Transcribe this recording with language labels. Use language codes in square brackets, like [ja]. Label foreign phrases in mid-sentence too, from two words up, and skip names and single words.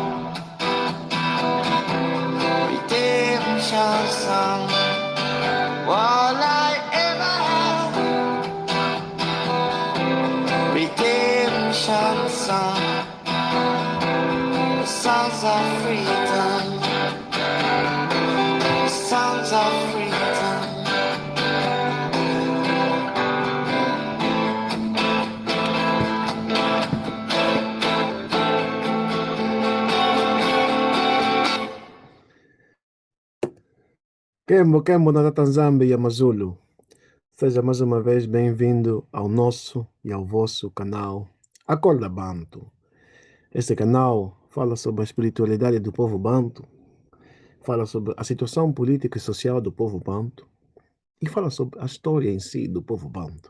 [en] Redemption song, all I ever had. Redemption song, songs of freedom, songs of freedom. [pt] Kembo na Tanzânia e Amazulu. Seja mais uma vez bem-vindo ao nosso e ao vosso canal Acorda Bantu. Este canal fala sobre a espiritualidade do povo bantu, fala sobre a situação política e social do povo bantu e fala sobre a história em si do povo bantu.